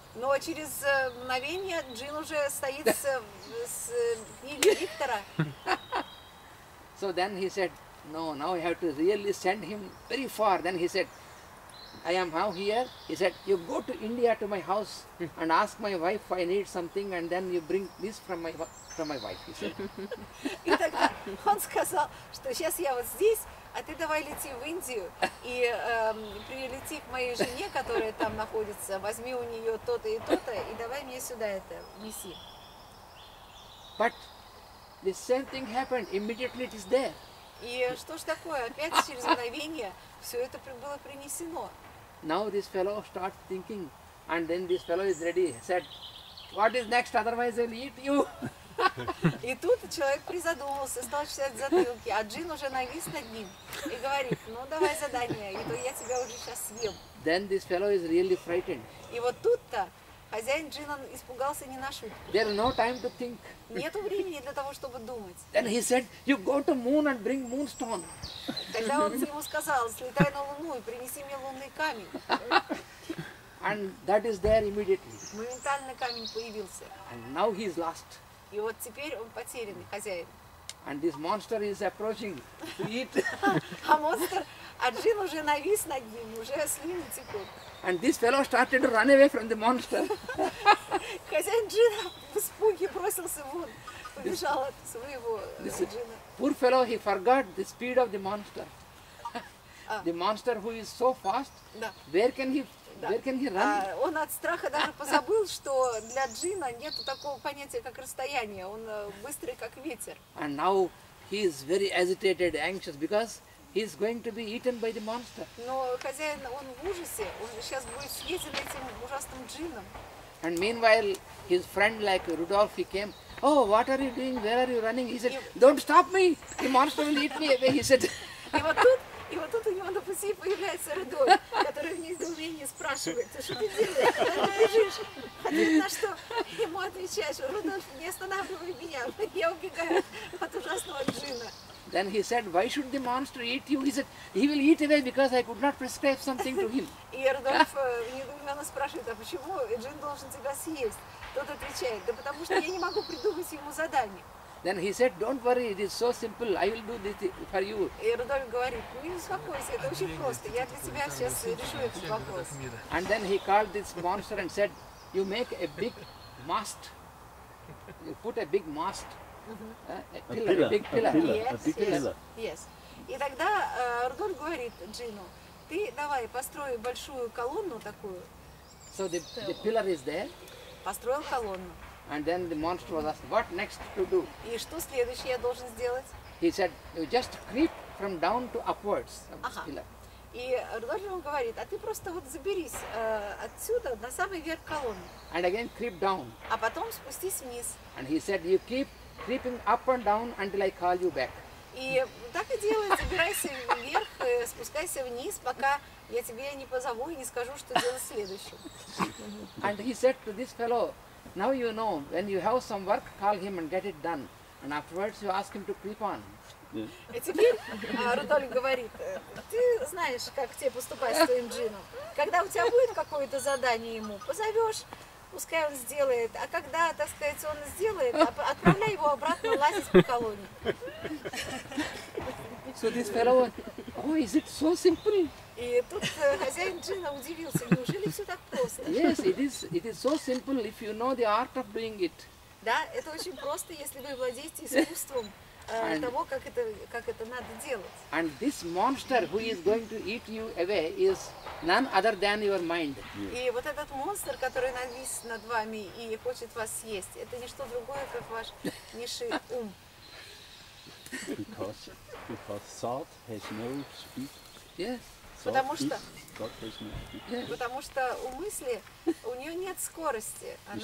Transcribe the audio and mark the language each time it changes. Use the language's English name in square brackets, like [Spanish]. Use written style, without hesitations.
[Russian] Но через мгновение джин уже стоит с книгой Виктора. [English] So then he said, no, now I have to really send him very far. Then he said, I am now here. He said, you go to India to my house and ask my wife I need something, and then you bring this from my wife, he said. [Russian] И тогда он сказал, что сейчас я вот здесь, а ты давай лети в Индию и прилети к моей жене, которая там находится, возьми у нее то-то и то-то, и давай мне сюда это неси. [English] But the same thing happened. Immediately it is there. [Russian] И что ж такое? Опять через мгновение все это было принесено. [English] Now this fellow starts thinking, and then this fellow is ready. He said, what is next? Otherwise I will eat you. [Russian] И тут человек призадумался, стал читать затылки, а джин уже навис над ним и говорит, ну давай задание, и то я тебя уже сейчас съем. [English] Then this fellow is really frightened. [Russian] И вот тут-то хозяин джина испугался не на шутку. [English] There is no time to think. [Russian] Нету времени для того, чтобы думать. [English] Then he said, you go to moon and bring moonstone. [Russian] Тогда он ему сказал, слетай на Луну и принеси мне лунный камень. [English] And that is there immediately. [Russian] Моментально камень появился. [English] And now he is lost. [Russian] И вот теперь он потерянный хозяин. [English] And this monster is approaching to eat. [Russian] А монстр, а джин уже навис над ним, уже слюни текут. [English] And this fellow started to run away from the monster. [Russian] Хозяин джина в испуге бросился вон, побежал от своего джина. [English] Poor fellow, he forgot the speed of the monster. The monster who is so fast, where can he run? [Russian] Он от страха даже позабыл, что для джина нет такого понятия, как расстояние. Он быстрый, как ветер. [English] And now he is very agitated, anxious, because he is going to be eaten by the monster. [Russian] Но хозяин, он в ужасе, он сейчас будет съеден этим ужасным джином. [English] And meanwhile, his friend like Rudolph, he came, oh, what are you doing? Where are you running? He said, don't stop me. The monster will eat me away, he said. [Russian] И вот тут у него на пути пути появляется Рудольф, который в недоумении спрашивает: ты что ты делаешь? Куда ты бежишь? А ты на что ему отвечаешь: Рудольф, не останавливай меня, я убегаю от ужасного джина. [English] Then he said, why should the monster eat you? He said, he will eat away because I could not prescribe something to him. [Russian] И Рудольф недоуменно спрашивает: а почему джин должен тебя съесть? Тот отвечает: да потому что я не могу придумать ему задание. [English] Then he said, don't worry, it is so simple, I will do this for you. [Russian] И Рудольф говорит: ну не успокойся, это очень просто, я для тебя сейчас решу этот вопрос. [English] And then he called this monster and said, you make a big mast, you put a big mast, a pillar, a big pillar. A big pillar. Yes. [Russian] И тогда Рудольф говорит Джину: ты давай построй большую колонну такую. [English] So the pillar is there, [Russian] Построил колонну. [English] and then the monster was asked, what next to do? [Russian] И что следующее я должен сделать? [English] He said, you just creep from down to upwards of this [Russian] Ага. [English] pillar. [Russian] И Рудольф ему говорит: а ты просто вот заберись отсюда на самый верх колонны, [English] And again creep down. [Russian] а потом спустись вниз. [English] And he said, you keep creeping up and down until I call you back. [Russian] И так и делай, забирайся вверх, спускайся вниз, пока я тебе не позову и не скажу, что делать следующим. [English] And he said to this fellow, now you know, when you have some work, call him and get it done. And afterwards you ask him to creep on. [Russian] И теперь Рудольф говорит: ты знаешь, как тебе поступать с твоим джином. Когда у тебя будет какое-то задание ему, позовешь, пускай он сделает. А когда, так сказать, он сделает, отправляй его обратно лазить по колонне. [English] So this fellow, oh, is it so simple? [Russian] И тут хозяин джина удивился: неужели все так просто? [English] Yes, it is so simple if you know the art of doing it. [Russian] Да, это очень просто, если вы владеете искусством того, как это надо делать. [English] And this monster who is going to eat you away is none other than your mind. [Russian] И вот этот монстр, который навис над вами и хочет вас съесть, это не что другое, как ваш низший ум. [English] Because thought has no speed. Yes, [Russian] Потому [English] Thought [Russian] что, [English] has no speed. yes. [Russian] потому что у мысли, у нее нет скорости, она